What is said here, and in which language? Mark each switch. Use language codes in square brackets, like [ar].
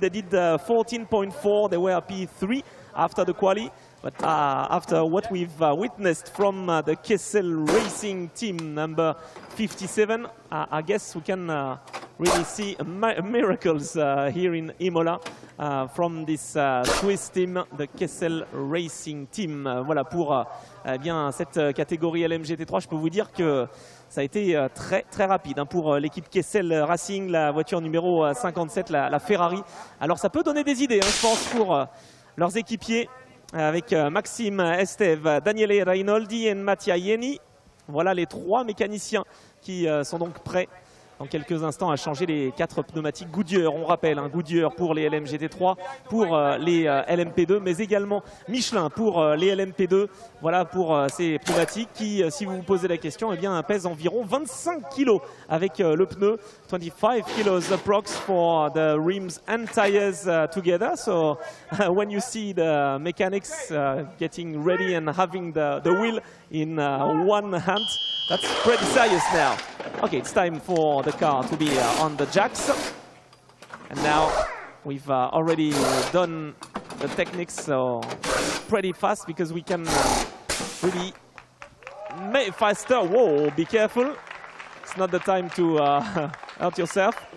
[en] They did 14.4, they were P3 after the quali, but after what we've witnessed from the Kessel Racing team number 57, I guess we can really see miracles here in Imola from this Swiss team, the Kessel Racing team. [fr] Voilà pour eh bien, cette catégorie LMGT3. Je peux vous dire que ça a été très très rapide hein, pour l'équipe Kessel Racing, la voiture numéro 57, la Ferrari. Alors ça peut donner des idées, hein, je pense, pour leurs équipiers avec Maxime Esteve, Daniele Reinoldi et Mattia Ieni. Voilà les 3 mécaniciens qui sont donc prêts dans quelques instants à changer les 4 pneumatiques Goodyear. On rappelle, hein, Goodyear pour les LMGT3, pour les LMP2, mais également Michelin pour les LMP2. Voilà pour ces pneumatiques qui, si vous vous posez la question, eh bien, pèsent environ 25 kg avec le pneu. [en] 25 kg approx for the rims and tires together. So when you see the mechanics getting ready and having the wheel in one hand, that's pretty serious now. Okay, it's time for the car to be on the jacks. And now we've already done the techniques, so pretty fast because we can really make faster. Whoa, be careful. It's not the time to hurt yourself.